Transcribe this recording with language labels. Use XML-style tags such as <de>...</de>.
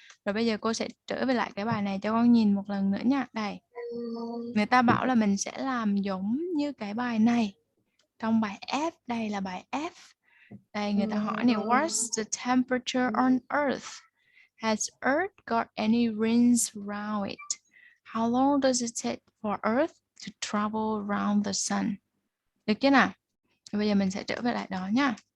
<vi>Rồi bây giờ cô sẽ trở về lại cái bài này cho con nhìn một lần nữa nha. Đây. Người ta bảo là mình sẽ làm giống như cái bài này. Trong bài F, đây là bài F. Đây người ta hỏi này,</vi> <en>what's the temperature on Earth? Has Earth got any rings around it? How long does it take for Earth to travel around the sun?</en> <vi>Được chưa nào? Bây giờ mình sẽ trở về lại đó nha.</vi>